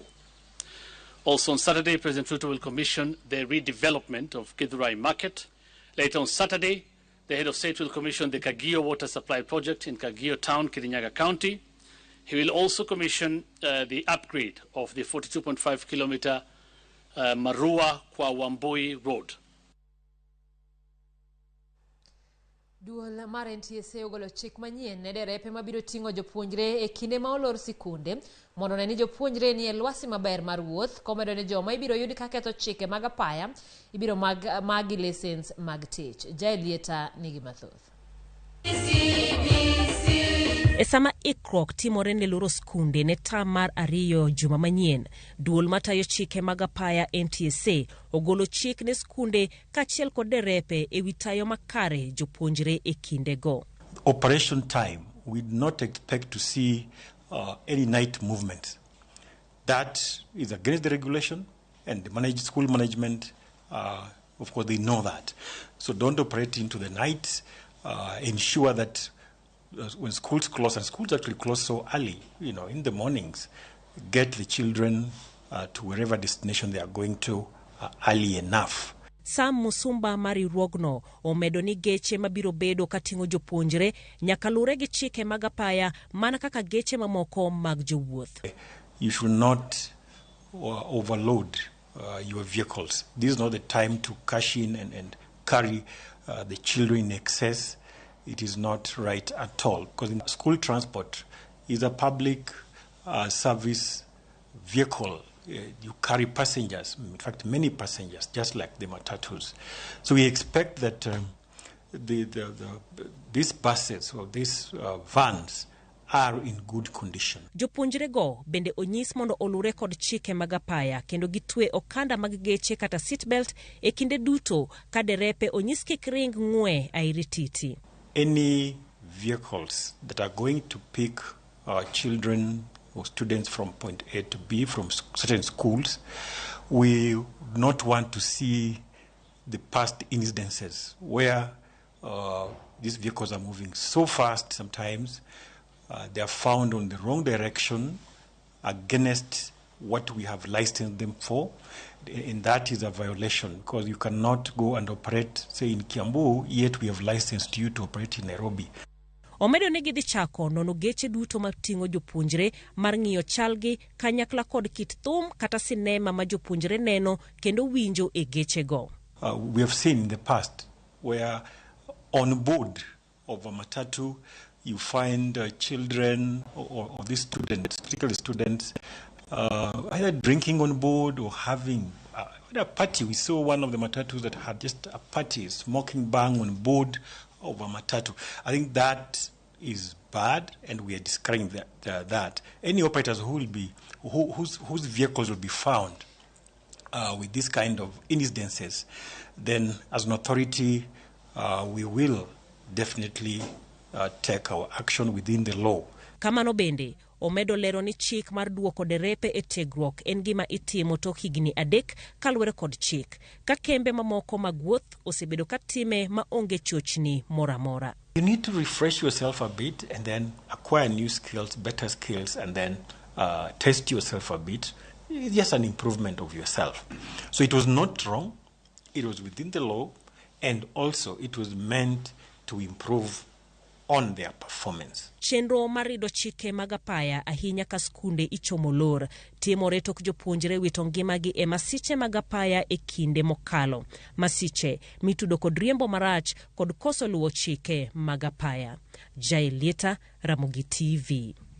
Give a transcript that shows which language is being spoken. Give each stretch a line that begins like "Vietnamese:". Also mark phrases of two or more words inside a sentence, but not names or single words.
English: Also on Saturday, President Ruto will commission the redevelopment of Githurai Market. Later on Saturday, the head of state will commission the Kagio Water Supply Project in Kagio Town, Kirinyaga County. He will also commission the upgrade of the 42.5-kilometer Marua kwa Wambui Road.
Luo (Kenya and Tanzania): Duol mar NTSA ogolo chik manyien ne derepe mabiro ting'o jopuonjre e kinde ma olor sikunde mondo ne ni jopuonjre ni e lwasi maber mar wuoth, komedo ne joma ibiro yudi ka ketho chike mag apaya ibiro magi lisens mag tich. Jaelieta nigi mathoth. E sama ikruok timore ne loro skunde ne tam mar 2 juma manyien, duol matayo chike mag apaya NTSA ogolo chik ne skunde kaachiel kod derepe e wi tayo makare jopuonjre e kinde go.
English: Operation time, we do not expect to see any night movement. That is against the regulation, and the school management of course, they know that. So don't operate into the night. Ensure that when schools close, and schools actually close so early, in the mornings, get the children to wherever destination they are going to early enough.
Luo (Kenya and Tanzania): Sam Musumba mari ruogno omedo ni geche mabiro bedo katingo jopuonjre nyaka lure gi chike mag apaya mana kaka geche mamoko mag jowuoth.
English: You should not overload your vehicles. This is not the time to cash in and carry the children in excess. It is not right at all, because school transport is a public service vehicle. You carry passengers, in fact, many passengers, just like the matatus. So we expect that these buses or these vans are in good condition.
Luo (Kenya and Tanzania): Jopuonjre go bende onyis mondo olure kod chike mag apaya kendo gitwe okanda mag geche kata seatbelt e kinde duto ka derepe onyis kik ring ng'we airititi.
English: Any vehicles that are going to pick children or students from point A to B from certain schools, we not want to see the past incidences where these vehicles are moving so fast sometimes. They are found on the wrong direction against what we have licensed them for, and that is a violation, because you cannot go and operate, say, in Kiambu, yet we have licensed you to operate in Nairobi.
Luo (Kenya and Tanzania): Omedo ni gidhi chako nono geche duto matingo jopuonjre mar ng'iyo chalgi kanyakla kod kit thum kata sinema ma jopuonjre neno kendo winjo e geche go.
English: We have seen in the past where on board of a matatu you find children or these students, particularly students, either drinking on board or having a party. We saw one of the matatus that had just a party, smoking bang on board of a matatu. I think that is bad, and we are discouraging that. Any operators whose vehicles will be found with this kind of incidences, then as an authority, we will definitely take our action within the law.
Luo (Kenya and Tanzania): Kamano bende, omedo lero ni chik mar duoko derepe e tiegruok en gima itimo tok higni 3 kaluwore kod chik, ka kembe mamoko mag wuoth osebedo katime ma onge chochni moramora.
English: You need to refresh yourself a bit and then acquire new skills, better skills, and then test yourself a bit. It's just an improvement of yourself. So it was not wrong, it was within the law, and also it was meant to improve on their performance.
Luo (Kenya and Tanzania): Chenro marido chike mag apaya ahinya ka skunde ichomo lor timore tok jopuonjre wito ngimagi e masiche mag apaya e kinde mokalo. Masiche mitudo kod riembo marach kod koso luwo chike mag apaya. Jailieta, Ramogi TV.